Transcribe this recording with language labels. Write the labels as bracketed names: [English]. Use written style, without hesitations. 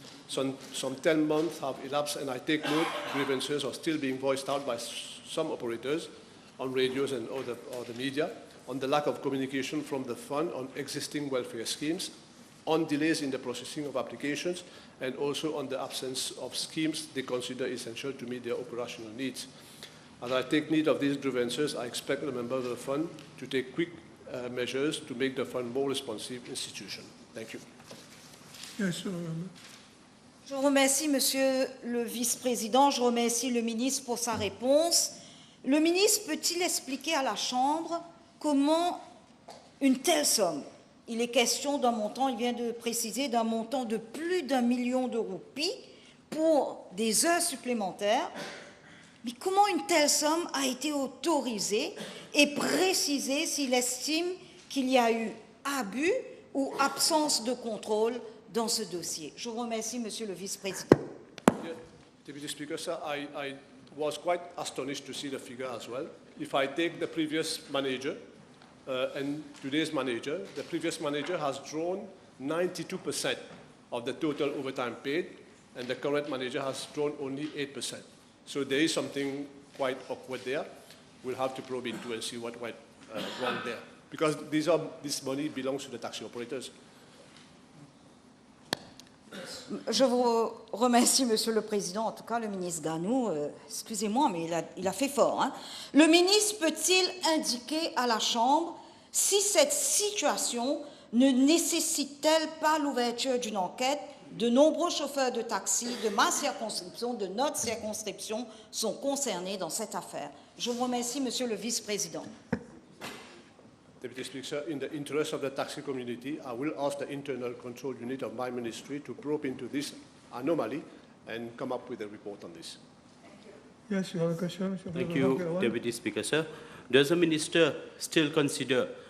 [English] Some 10 months have elapsed, and I take note grievances are still being voiced out by some operators on radios and other media on the lack of communication from the fund on existing welfare schemes, on delays in the processing of applications, and also on the absence of schemes they consider essential to meet their operational needs. As I take note of these grievances, I expect the members of the fund to take quick measures to make the fund more responsive institution. Thank you. Yes, [French] Je remercie Monsieur le Vice-président, je remercie le ministre pour sa réponse. Le ministre peut-il expliquer à la Chambre comment une telle somme, il est question d'un montant, il vient de préciser, d'un montant de plus d'1 million de roupies pour des heures supplémentaires, mais comment une telle somme a été autorisée et préciser s'il estime qu'il y a eu abus ou absence de contrôle dans ce dossier. Je vous remercie, Monsieur le Vice-président. [English] Yeah, Deputy Speaker, sir, I was quite astonished to see the figure as well. If I take the previous manager and today's manager, the previous manager has drawn 92% of the total overtime paid, and the current manager has drawn only 8%. So there is something quite awkward there. We'll have to probe into and see what went wrong there. Because this money belongs to the taxi operators. [French] Je vous remercie, Monsieur le Président. En tout cas, le ministre Ganou, excusez-moi, mais il a fait fort. Hein. Le ministre peut-il indiquer à la Chambre si cette situation ne nécessite-t-elle pas l'ouverture d'une enquête? De nombreux chauffeurs de taxi de ma circonscription, de notre circonscription, sont concernés dans cette affaire. Je vous remercie, Monsieur le Vice-président. [English] Deputy Speaker, in the interest of the taxi community, I will ask the internal control unit of my ministry to probe into this anomaly and come up with a report on this. Yes, you have a question. Thank you, Deputy Speaker, sir. Does the minister still consider